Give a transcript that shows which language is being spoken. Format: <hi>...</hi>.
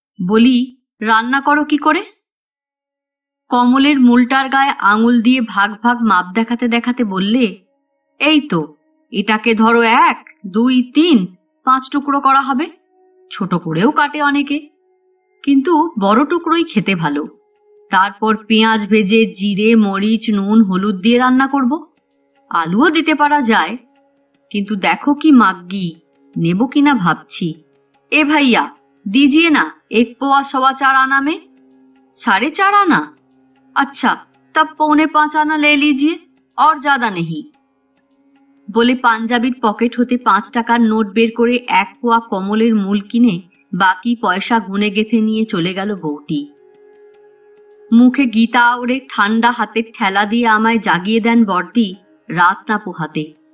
<bn>বলি, রান্না করো কি করে? কমলের মূলটার গায়ে আঙুল দিয়ে ভাগ ভাগ মাপ দেখাতে দেখাতে বললে, এই তো এটাকে ধরো 1, 2, 3, 5 টুকরো করা হবে। ছোট করেও কাটে অনেকে, কিন্তু বড় টুকরোই খেতে ভালো। তারপর পেঁয়াজ ভেজে জিরে মরিচ নুন হলুদ দিয়ে রান্না করব। আলুও দিতে পারা যায়, কিন্তু দেখো কি মাগ্গি, নেব কিনা ভাবছি।</bn> <hi>ए भैया दीजिए ना 1 पौवा 4.25 आना में। 4.5 आना? अच्छा तब 4.25 आना ले लीजिए और ज्यादा नहीं।</hi> <bn>বলে পাঞ্জাবির পকেট হতে 5 টাকার নোট বের করে 1 পোয়া কমলের মূল কিনে বাকি পয়সা গুনে গেথে নিয়ে চলে গেল বউটি। মুখে গীতা ওরে ঠান্ডা হাতের ঠেলা দিয়ে আমায় জাগিয়ে দেন বর্দি রাত না পোহাতে।</bn>